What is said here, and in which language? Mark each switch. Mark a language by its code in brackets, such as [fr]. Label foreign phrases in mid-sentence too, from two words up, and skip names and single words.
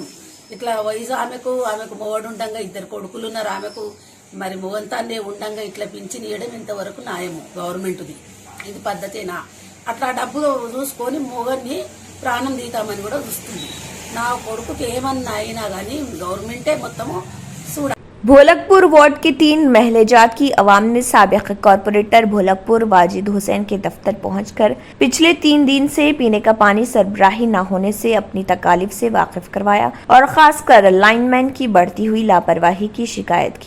[te] ఇట్లా వయసు ఆమెకు మొగడు ఉండంగా 2 కొడుకులు ఉన్నారు ఆమెకు, మరి మొగంతాన్నే ఉండంగా ఇట్లా పింఛన్ ఇవ్వడం ఇంతవరకు న్యాయము గవర్నమెంట్ది. ఇది పద్ధతేనా? అట్లా డబ్బు చూసుకొని మొగన్ని ప్రాణం తీతామని కూడా చూస్తుంది. నా కొడుకుకి ఏమన్నా అయినా కానీ గవర్నమెంటే మొత్తము చూడ। [ur] بھولکپور وارڈ کے 3 محلے جات کی عوام نے سابق کارپوریٹر بھولکپور واجد حسین کے دفتر پہنچ کر پچھلے 3 دن سے پینے کا پانی سربراہی نہ ہونے سے اپنی تکالیف سے واقف کروایا اور خاص کر لائن مین کی بڑھتی ہوئی لاپرواہی کی شکایت کی۔